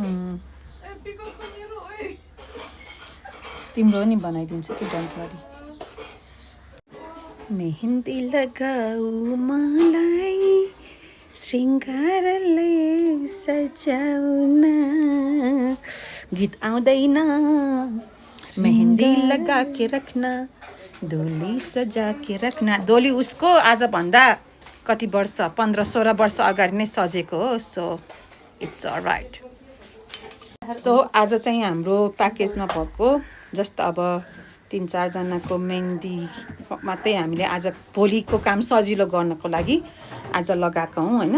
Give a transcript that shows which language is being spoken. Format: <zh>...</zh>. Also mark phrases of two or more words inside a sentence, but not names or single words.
<ne>तिम्रो नि बनाइदिन्छु कि</ne> <en>don't worry.</en> <ne>मेहन्दी लगाऊ मलाई श्रृङ्गारले सजाउन। गीत आउँदैन।</ne> <hi>मेहन्दी लगा के रखना, डोली सजा के रखना।</hi> <ne>डोली उसको आजभन्दा कति वर्ष 15-16 वर्ष अगाडि नै सजेको हो।</ne> <en>so it's alright.</en> <ne>सो आज चाहिँ हाम्रो प्याकेजमा भएको जस्ट अब 3-4 जनाको मेहन्दी मात्रै हामीले आज भोलिको काम सजिलो गर्नको लागि आज लगाएको हौँ हैन।</ne>